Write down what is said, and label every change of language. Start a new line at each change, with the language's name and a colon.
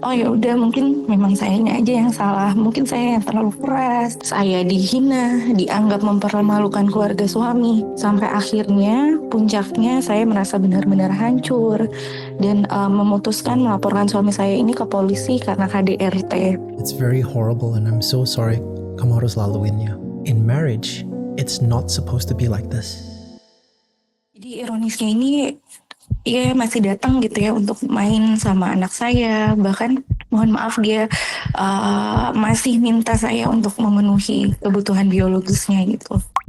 Indonesian: Oh ya udah, mungkin memang sayanya aja yang salah. Mungkin saya yang terlalu keras. Saya dihina, dianggap mempermalukan keluarga suami. Sampai akhirnya puncaknya saya merasa benar-benar hancur dan memutuskan melaporkan suami saya ini ke polisi karena KDRT.
English: It's very horrible and I'm so sorry
Indonesian: kamu harus laluinnya.
English: In marriage, it's not supposed to be like this.
Indonesian: Jadi ironisnya ini dia masih datang gitu ya untuk main sama anak saya. Bahkan mohon maaf dia masih minta saya untuk memenuhi kebutuhan biologisnya gitu.